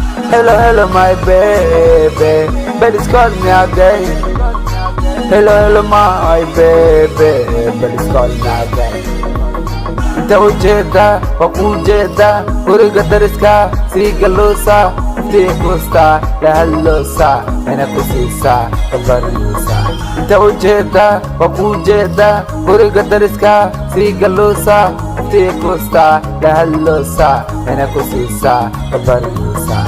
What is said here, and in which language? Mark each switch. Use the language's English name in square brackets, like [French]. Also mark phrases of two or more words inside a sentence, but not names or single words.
[English] Hello, hello, my baby. Baby's calling me again. Hello, hello, my baby. Baby's calling me again. [Somali] Inta u jeeda, waa u jeeda, guriga dariska, sii galoosa, intii kuusta, la hadloosa, mina ku siisa, la baryoosa. Inta u jeeda, waa u jeeda, guriga dariska, sii galoosa, intii kuusta, la hadloosa, mina ku siisa, la baryoosa.